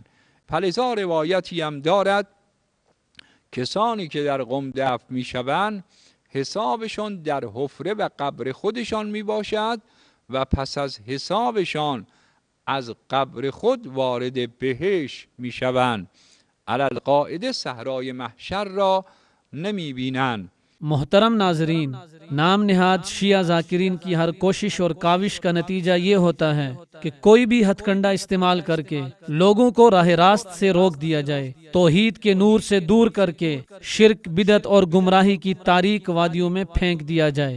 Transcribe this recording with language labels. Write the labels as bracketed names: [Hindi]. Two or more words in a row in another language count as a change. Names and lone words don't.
[Persian] فلذا روایتی هم دارد کسانی که در قم دفن می شوند حسابشان در حفره و قبر خودشان می باشد و پس از حسابشان از قبر خود وارد بهشت می شوند. علی القاعده صحرای محشر را نمی بینند. [Urdu] محترم ناظرین، نام نہاد شیعہ ذاکرین کی ہر کوشش اور کاوش کا نتیجہ یہ ہوتا ہے کہ کوئی بھی ہتھ کنڈا استعمال کر کے لوگوں کو راہ راست سے روک دیا جائے، توحید کے نور سے دور کر کے شرک، بدعت اور گمراہی کی تاریک وادیوں میں پھینک دیا جائے۔